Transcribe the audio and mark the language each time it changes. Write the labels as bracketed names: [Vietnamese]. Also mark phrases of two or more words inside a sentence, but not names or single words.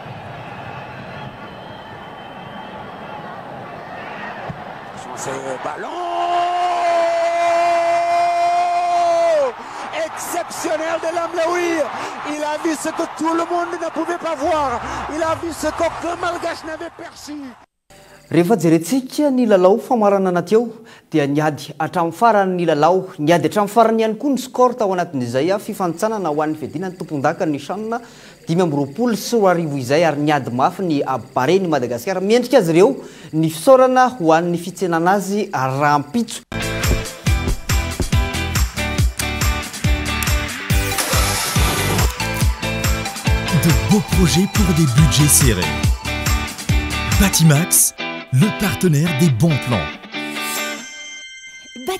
[French] Ce ballon exceptionnel de l'Amlaoui. Il a vu ce que tout le monde ne pouvait pas voir. Il a vu ce qu'aucun malgache n'avait perçu. [Malagasy] Rehefa jerentsika ny lalao famarana anaty eo dia niady hatramin'ny farany ny lalao niady hatramin'ny farany ihany koa ny skôr tao anatin'izay fifantsanana ho an'ny fiadinany tompon-daka ny Asanna 5 sy 4 izay ary niady mafy ny Bareny Madagasikara miendrika azy ireo ny fisaorana ho an'ny fitsenana azy rampitso. [French] De beaux projets pour des budgets serrés. Batimax, le partenaire des bons plans.